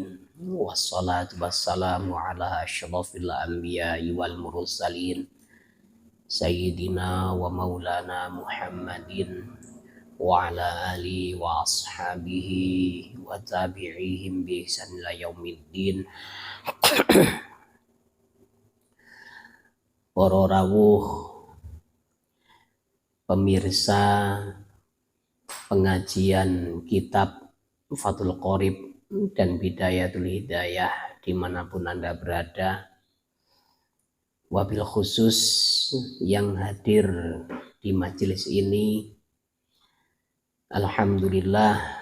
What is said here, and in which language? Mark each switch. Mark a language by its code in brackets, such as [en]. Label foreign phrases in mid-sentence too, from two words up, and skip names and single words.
[ar] والصلاة والسلام على أشرف الأنبياء والمرسلين. سيدنا ومولانا محمد وعلى آله وأصحابه وتابعيهم بإحسان إلى يوم الدين. [id] Para rawuh pemirsa pengajian kitab Fathul Qorib dan Bidayatul Hidayah dimanapun Anda berada, [ar] وبالخصوص [id] yang hadir di majelis ini, alhamdulillah,